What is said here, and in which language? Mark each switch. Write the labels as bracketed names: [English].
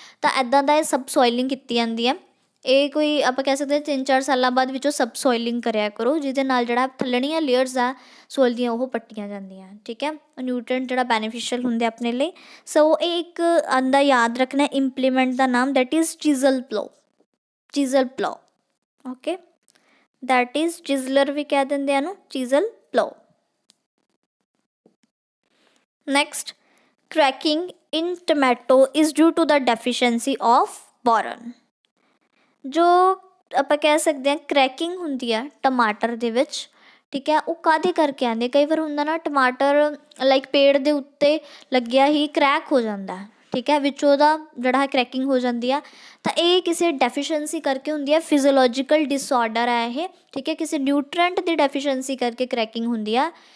[Punjabi] ਤਾਂ ਇੱਦਾਂ ਦਾ ਇਹ ਸਬ ਸੋਇਲਿੰਗ ਕੀਤੀ ਜਾਂਦੀ ਹੈ। ਇਹ ਕੋਈ ਆਪਾਂ ਕਹਿ ਸਕਦੇ ਹਾਂ 3-4 ਸਾਲਾਂ ਬਾਅਦ ਵਿੱਚੋਂ ਸਬ ਸੋਇਲਿੰਗ ਕਰਿਆ ਕਰੋ, ਜਿਹਦੇ ਨਾਲ ਜਿਹੜਾ ਥੱਲੜੀਆਂ ਲੇਅਰਸ ਆ ਸੋਇਲ ਦੀਆਂ ਉਹ ਪੱਟੀਆਂ ਜਾਂਦੀਆਂ, ਠੀਕ ਹੈ। ਨਿਊਟ੍ਰੀਐਂਟ ਜਿਹੜਾ ਬੈਨੀਫਿਸ਼ੀਅਲ ਹੁੰਦੇ ਆਪਣੇ ਲਈ। ਸੋ ਇਹ ਇੱਕ ਆਂਦਾ ਯਾਦ ਰੱਖਣਾ ਇੰਪਲੀਮੈਂਟ ਦਾ ਨਾਮ, that is ਚੀਜ਼ਲ plough. ਚੀਜ਼ਲ plough, okay, that is ਚਿਜ਼ਲਰ ਵੀ ਕਹਿ ਦਿੰਦੇ ਆ ਨੂੰ, ਚੀਜ਼ਲ plough. [English] Next, cracking in tomato is due to the deficiency of boron। [Punjabi] ਜੋ ਆਪਾਂ ਕਹਿ ਸਕਦੇ ਹਾਂ ਕਰੈਕਿੰਗ ਹੁੰਦੀ ਆ ਟਮਾਟਰ ਦੇ ਵਿੱਚ, ਠੀਕ ਹੈ, ਉਹ ਕਾਹਦੇ ਕਰਕੇ ਆਉਂਦੀ? ਕਈ ਵਾਰ ਹੁੰਦਾ ਨਾ ਟਮਾਟਰ ਲਾਈਕ ਪੇੜ ਦੇ ਉੱਤੇ ਲੱਗਿਆ ਹੀ ਕਰੈਕ ਹੋ ਜਾਂਦਾ, ਠੀਕ ਹੈ, ਵਿੱਚ ਉਹਦਾ ਜਿਹੜਾ ਹੈ ਕਰੈਕਿੰਗ ਹੋ ਜਾਂਦੀ ਆ। ਤਾਂ ਇਹ ਕਿਸੇ ਡੈਫੀਸ਼ੀਐਂਸੀ ਕਰਕੇ ਹੁੰਦੀ ਹੈ, ਫਿਜ਼ੀਓਲੋਜੀਕਲ ਡਿਸਆਰਡਰ ਹੈ ਇਹ, ਠੀਕ ਹੈ, ਕਿਸੇ ਨਿਊਟ੍ਰੀਐਂਟ ਦੀ ਡੈਫੀਸ਼ੀਐਂਸੀ ਕਰਕੇ ਕਰੈਕਿੰਗ ਹੁੰਦੀ ਆ।